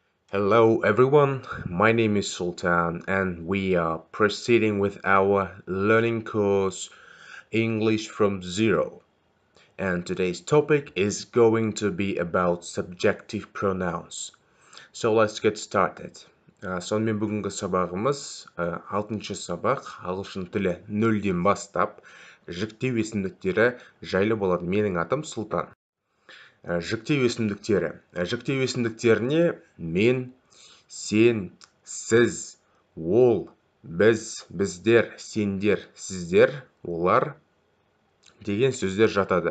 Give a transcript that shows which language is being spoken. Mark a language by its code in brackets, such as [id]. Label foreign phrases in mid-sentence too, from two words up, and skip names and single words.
[en] Hello everyone, my name is Sultan and we are proceeding with our learning course English from Zero. And today's topic is going to be about subjective pronouns. So let's get started. [kk] Сонымен бүгінгі сабағымыз 6-шы сабақ ағылшын тілі нөлден бастап жіктеу есімдіктері жайлы болады. Менің атым Сұлтан. Жіктеу есімдіктері. Жіктеу есімдіктеріне мен, сен, сіз, ол, біз, біздер, сендер, сіздер, олар деген сөздер жатады.